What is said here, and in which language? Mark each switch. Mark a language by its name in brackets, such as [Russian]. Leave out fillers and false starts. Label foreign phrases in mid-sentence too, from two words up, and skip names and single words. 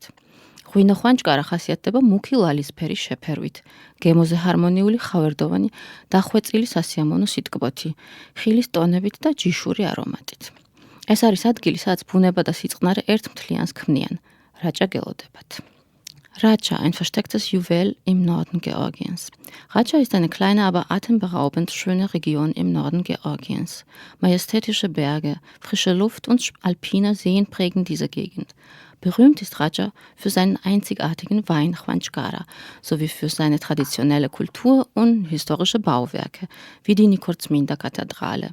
[Georgian] ღვინო ხვანჭკარა ხასიათდება მუქი ლალისფერი შეფერვით, გემოზე ჰარმონიული ხავერდოვანი დახვეწილი სასიამოვნო სიტკბოთი, ხილის ტონებით და ჯიშური არომატით. ეს არის ადგილი, სადაც ბუნება და სიწყნარე ერთ მთლიანს ქმნიან, რაჭა გელოდებათ. [German] Racha, ein verstecktes Juwel im Norden Georgiens. Racha ist eine kleine, aber atemberaubend schöne Region im Norden Georgiens. Majestätische Berge, frische Luft und alpine Seen prägen diese Gegend. Berühmt ist Racha für seinen einzigartigen Wein Khvanchkara sowie für seine traditionelle Kultur und historische Bauwerke, wie die Nikolsminda-Kathedrale.